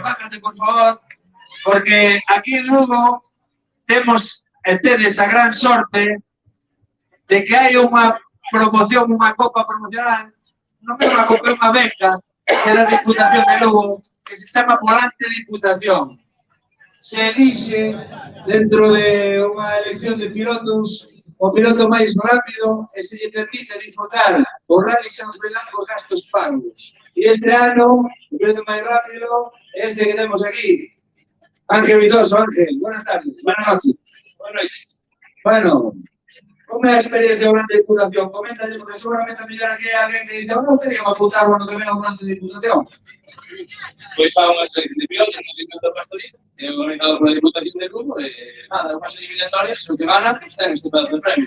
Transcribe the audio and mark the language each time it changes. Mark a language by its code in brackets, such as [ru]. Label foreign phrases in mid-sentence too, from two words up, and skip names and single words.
[es] Bájate, por favor, [gl] porque aquí en Lugo temos esa gran sorte de que hai unha promoción, unha copa promocional, non é unha copa, é unha beca de la Diputación de Lugo, que se chama Volante Diputación. Se elixe dentro de unha elección de pilotos o piloto máis rápido e se lle permite disfrutar o Rally San Froilán con gastos pagos. E este ano, o piloto máis rápido é este que temos aquí. [es] Ángel Vidoso, Ángel, buenas tardes, buenas noches. Buenas noches. [gl] Bueno, como é a experiencia do Volante Diputación? Coméntalle, porque seguramente a mellor aquí hai alguén que dice non queríamos apuntar o ano que ven ao Volante Diputación. Pois fa unha selección de pilotos no circuito pastoril, organizado pola Diputación de Lugo, e nada, unhas eliminatorias, o que gana, ten este pedazo de premio.